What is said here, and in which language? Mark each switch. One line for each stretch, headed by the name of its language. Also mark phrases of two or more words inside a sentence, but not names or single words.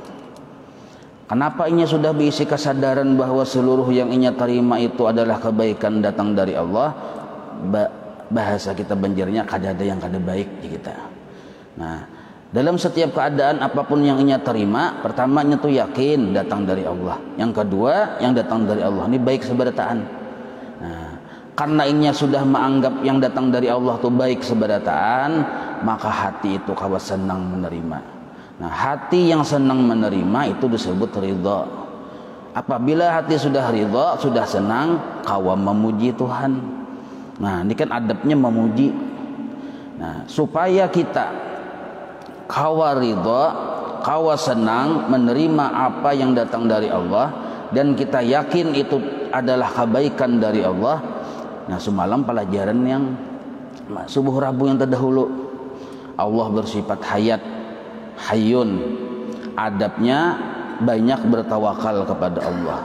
Indonesian: Kenapa inya sudah berisi kesadaran bahwa seluruh yang inya terima itu adalah kebaikan datang dari Allah?
Banjar: Bahasa kita banjarnya kadada yang kada baik di kita.
Indonesian: Nah, dalam setiap keadaan apapun yang inya terima, pertamanya tuh yakin datang dari Allah. Yang kedua, yang datang dari Allah ini baik seberataan. Nah, karena inya sudah menganggap yang datang dari Allah itu baik seberataan, maka hati itu kawa senang menerima. Nah, hati yang senang menerima itu disebut ridha. Apabila hati sudah ridha, sudah senang, kawa memuji Tuhan. Nah, ini kan adabnya memuji. Nah, supaya kita kawa ridha, kawa senang menerima apa yang datang dari Allah, dan kita yakin itu adalah kebaikan dari Allah. Nah, semalam pelajaran yang subuh Rabu yang terdahulu, Allah bersifat hayat, hayyun. Adabnya banyak bertawakal kepada Allah.